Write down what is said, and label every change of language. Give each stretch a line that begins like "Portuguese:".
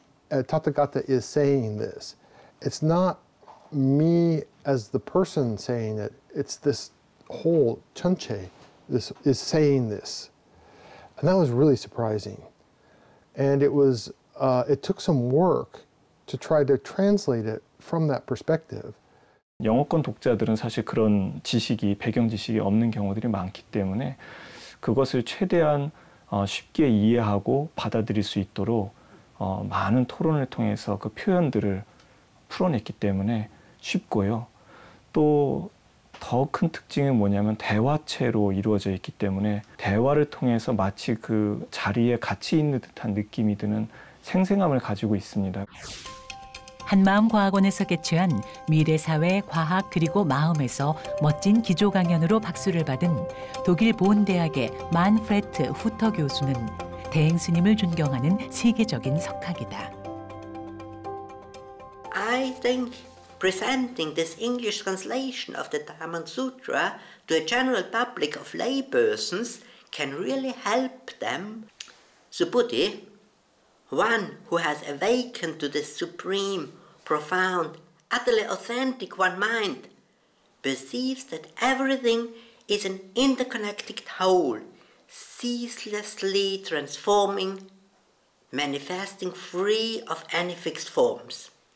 English: Tathagata is saying this. It's not me as the person saying it, it's this whole Chunche is saying this. And that was really surprising. And it took some work to try to translate it from that perspective.
Korean: 영어권 독자들은 사실 그런 지식이, 배경 지식이 없는 경우들이 많기 때문에 그것을 최대한 쉽게 이해하고 받아들일 수 있도록 많은 토론을 통해서 그 표현들을 풀어냈기 때문에 쉽고요. 또 더 큰 특징은 뭐냐면 대화체로 이루어져 있기 때문에 대화를 통해서 마치 그 자리에 같이 있는 듯한 느낌이 드는 생생함을 가지고 있습니다. 한마음과학원에서 개최한 미래사회 과학 그리고 마음에서 멋진 기조 강연으로 박수를 받은 독일 보은대학의 만프레트 후터 교수는 대행 스님을 존경하는 세계적인 석학이다.
English: I think presenting this English translation of the Dhamma Sutra to a general public of laypersons can really help them. Subhuti, one who has awakened to the supreme, profound, utterly authentic one mind, perceives that everything is an interconnected whole, ceaselessly transforming, manifesting free of any fixed forms.